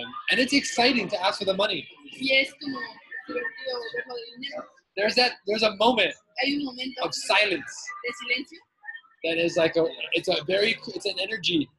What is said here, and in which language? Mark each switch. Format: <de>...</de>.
<en>And it's exciting to ask for the money.</en> <es>Y es como divertido verlo de dinero.</es> <en>There's a moment</en> <es>Hay un momento</es> <en>of silence</en> <es>de silencio.</es> <en>that is like it's an energy.</en>